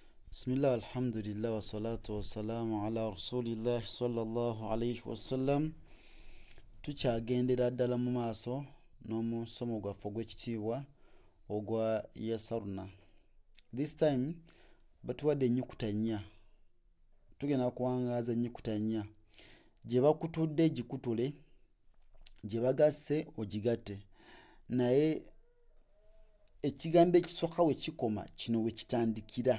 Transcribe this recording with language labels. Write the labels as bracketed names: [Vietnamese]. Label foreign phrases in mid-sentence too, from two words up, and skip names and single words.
[Arabic] بسم الله، الحمد لله، والصلاة والسلام على رسول الله صلى الله عليه وسلم. [Ganda] Tukyagendera ddala mu maaso n'omusomo gwaffe ogw'ekitiibwa ogwa yasarna. [English] This time [Ganda] batuwadde ennyukuta nnya. Tugenda kuwangaaza ennyukuta nnya. Gye bakutudde gikutule, gye bagasse ogigatte. Naye ekigambo ekisooka we kikoma kino we kitandikira.